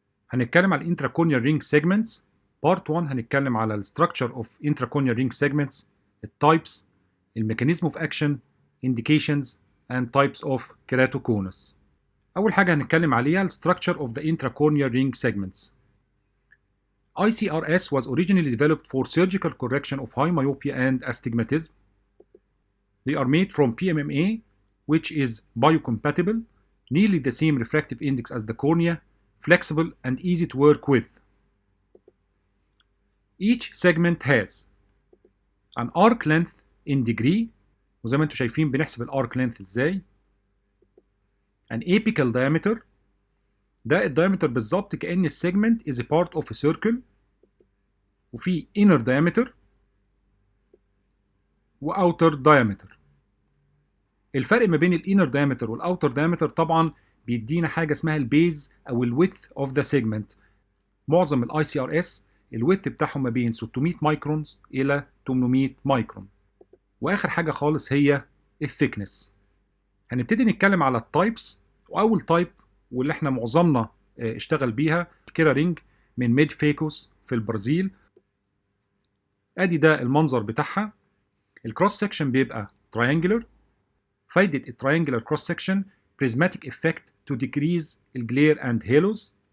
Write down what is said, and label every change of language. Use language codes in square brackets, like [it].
[en] هنتكلم على الانتراكونيال رينج سيجمنتس. بارت 1 هنتكلم على الستراكشر اوف انتراكونيال رينج سيجمنتس، التايبس، الميكانيزم of action, indications and types of keratoconus. اول حاجه هنتكلم عليها الستراكشر of the intracorneal ring segments. ICRS was originally developed for surgical correction of high myopia and astigmatism. They are made from PMMA, which is biocompatible, nearly the same refractive index as the cornea, flexible and easy to work with. Each segment has an arc length in degree، [ar] وزي ما انتم شايفين بنحسب الارك length ازاي. [en] an apical diameter، [ar] ده الدايمتر بالظبط كأن [en] السيجمنت is a part of a circle، وفي inner diameter و outer diameter. الفرق ما بين الانر diameter والاوتر diameter طبعا بيدينا حاجه اسمها البيز او الويدث اوف ذا سيجمنت. [ar] معظم الاي سي ار اس الويدث بتاعهم ما بين 600 مايكرونز الى 800 مايكرون. واخر حاجه خالص هي الثيكنس. هنبتدي نتكلم على التايبس، واول تايب واللي احنا معظمنا اشتغل بيها الكيرا رينج من ميد فيكوس في البرازيل. ادي ده المنظر بتاعها. الكروس سكشن بيبقى triangular. [en] فايدة التراينجلر cross section prismatic effect to decrease الجلير and halos.